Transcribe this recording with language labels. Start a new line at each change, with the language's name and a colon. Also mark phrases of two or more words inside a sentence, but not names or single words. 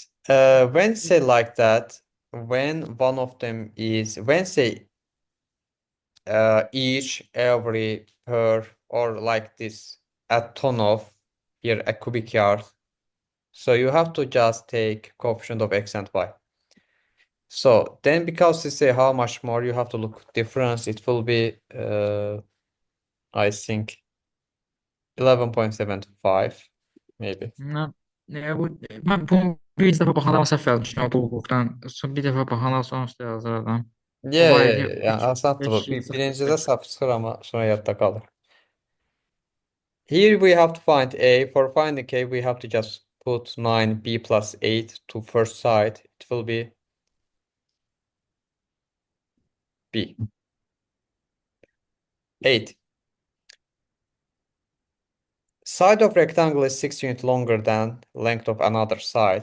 English: When say like that, when one of them is, when say each, every, per, or like this, a ton of, here a cubic yard. So you have to just take coefficient of X and Y. So then because they say how much more, you have to look difference. It will be, I think, 11.75 maybe.
Azerbaijani: Mən bunu bir dəfə baxanda səhv yazmışam o hüquqdan. Sonra bir dəfə baxanda sonra üstə yazırdım. Yani aslında bu birincide saf çıxır ama sonra yadda kalır.
English: Here we have to find A. For finding K, we have to just put 9B plus 8 to first side. It will be B. 8. Side of rectangle is 6 units longer than length of another side.